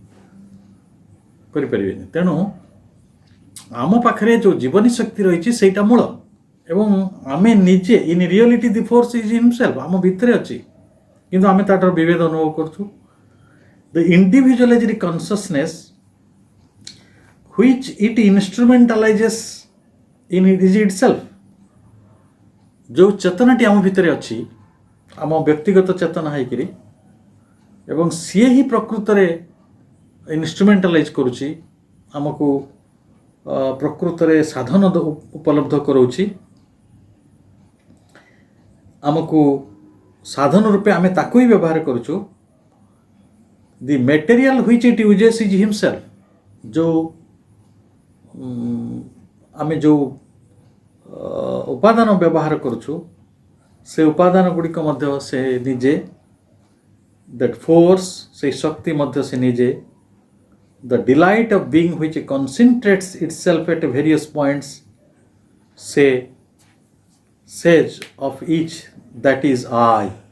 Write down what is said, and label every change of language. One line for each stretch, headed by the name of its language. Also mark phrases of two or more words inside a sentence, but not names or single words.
Odia: କରିପାରିବେନି। ତେଣୁ ଆମ ପାଖରେ ଯେଉଁ ଜୀବନୀ ଶକ୍ତି ରହିଛି ସେଇଟା ମୂଳ। ଏବଂ ଆମେ ନିଜେ,
English: in reality the force is himself,
Odia: ଆମ ଭିତରେ ଅଛି, କିନ୍ତୁ ଆମେ ତାଠାରୁ ବିଭେଦ ଅନୁଭବ କରୁଛୁ।
English: the individualized consciousness which it instrumentalizes in itself।
Odia: ଯେଉଁ ଚେତନାଟି ଆମ ଭିତରେ ଅଛି, ଆମ ବ୍ୟକ୍ତିଗତ ଚେତନା ହେଇକିରି, ଏବଂ ସିଏ ହିଁ ପ୍ରକୃତରେ ଇନଷ୍ଟ୍ରୁମେଣ୍ଟାଲାଇଜ୍ କରୁଛି, ଆମକୁ ପ୍ରକୃତରେ ସାଧନ ଉପଲବ୍ଧ କରାଉଛି। ଆମକୁ ସାଧନ ରୂପେ ଆମେ ତାକୁ ହିଁ ବ୍ୟବହାର କରୁଛୁ।
English: ଦି ମେଟେରିଆଲ which it uses is himself।
Odia: ଆମେ ଯେଉଁ ଉପାଦାନ ବ୍ୟବହାର କରୁଛୁ ସେ ଉପାଦାନ ଗୁଡ଼ିକ ମଧ୍ୟ ସେ ନିଜେ।
English: that force,
Odia: ସେଇ ଶକ୍ତି ମଧ୍ୟ ସେ ନିଜେ।
English: The delight of being which concentrates itself at various points, he says of each that is I.